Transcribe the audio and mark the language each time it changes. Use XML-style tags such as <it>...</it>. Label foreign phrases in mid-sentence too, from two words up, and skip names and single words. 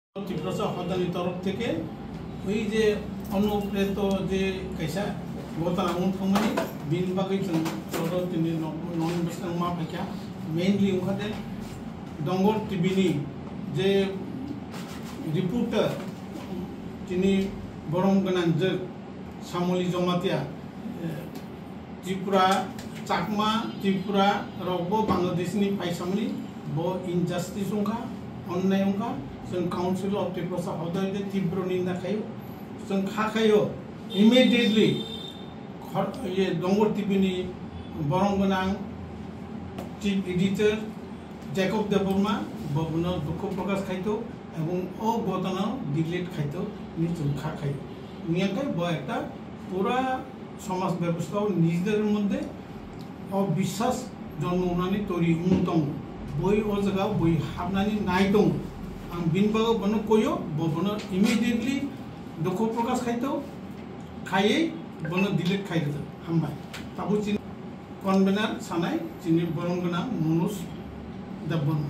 <brx>ত্রিপুরা হদানি</brx> <bn>তরফ থেকে ওই যে অনুপ্রেত যে</bn> <brx>কাইসা গতাल थांमानि बिनि बागै जों दिनै नन बेसेबां मा फैखा मेनलि ओंखारदों दंगर टिभिनि जे रिपर्टार दिनै बरम गोनां जों सामलि जमातिया त्रिपुरा चाकमा त्रिपुरा रावबो बांलादेशनि फायसामनि ब इनजास्टिस अंखा अन्याय अंखा जों काउन्सिल अफ त्रिपुरा हदायदे तीव्र निंदा खायो जों खाखायो इमिडिएटली ये डोंगर टीवी बरम गोनां चीफ एडिटर जैकब देवबर्मा बबनो दुख प्रकाश खायतो</brx> <bn>এবং ও ঘটনা</bn> <brx>डिलीट खायतो नि जों खाखायो नियाखाय ब</brx> <bn>একটা পূরা সমাজ ব্যবস্থা নিজের মধ্য অবিশ্বাস</bn> <brx>जन्मनानै तोरी दं बय ओ जगह बय हाबनानै नाय दं आं बिनि बागै बनो कयो बबनो इमिडिएटली दुख प्रकाश खायतो खायै बनो डिलीट खायतो हामबाय ताबो चिन कन्वेनर सानाय चिनि बरम गोनां मनुज देवबर्मा</brx>